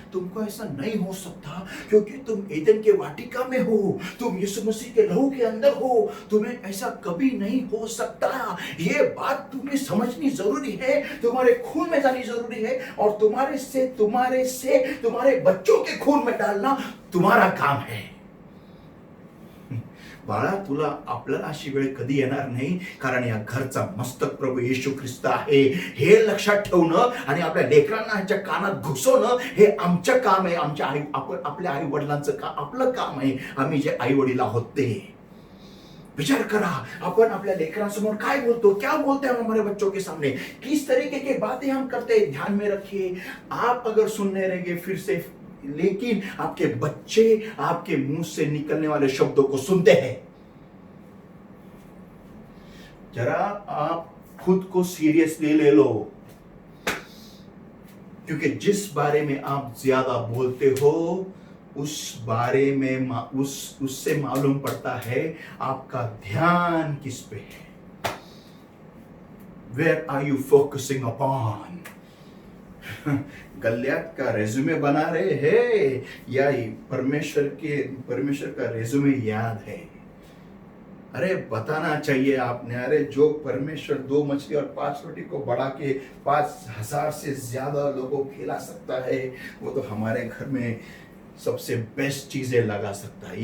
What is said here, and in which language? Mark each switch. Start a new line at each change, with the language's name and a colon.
Hindi: तुमको ऐसा नहीं हो सकता, क्योंकि तुम एदन के वाटिका में हो, तुम यीशु मसीह के लहू के अंदर हो, तुम्हें ऐसा कभी नहीं हो सकता। ये बात तुम्हें समझनी जरूरी है, तुम्हारे खून में जानी जरूरी है, और तुम्हारे बच्चों के खून में डालना तुम्हारा काम है।
Marathi: बाळा, तुला आपल्याला अशी वेळ कधी येणार नाही, कारण या घरचा मस्तक प्रभू येशू ख्रिस्त आहे हे लक्षात ठेवणं आणि आपल्या लेकरांना ह्याच्या कानात घुसवणं हे आमचं काम आहे। आपल्या आई वडिलांचं आपलं काम आहे। आम्ही जे आई वडील आहोत ते विचार करा, अपन अपने लेकरांसमोर काय बोलतो,
Hindi: क्या बोलते हैं हम हमारे बच्चों के सामने, किस तरीके की बातें हम करते हैं। ध्यान में रखिए, आप अगर सुनने रहेंगे फिर से, लेकिन आपके बच्चे आपके मुंह से निकलने वाले शब्दों को सुनते हैं। जरा आप खुद को सीरियसली ले लो, क्योंकि जिस बारे में आप ज्यादा बोलते हो उस बारे में उससे मालूम पड़ता है आपका ध्यान किस पे है।
English: Where are you focusing upon?
Hindi: Galiyat का रेज्यूमे बना रहे हैं या परमेश्वर का रेज्यूमे याद है? अरे बताना चाहिए आपने। अरे जो परमेश्वर 2 मछली और 5 रोटी को बढ़ा के 5,000 से ज्यादा लोगों को खिला सकता है, वो तो हमारे घर में सबसे बेस्ट चीजें लगा सकता है।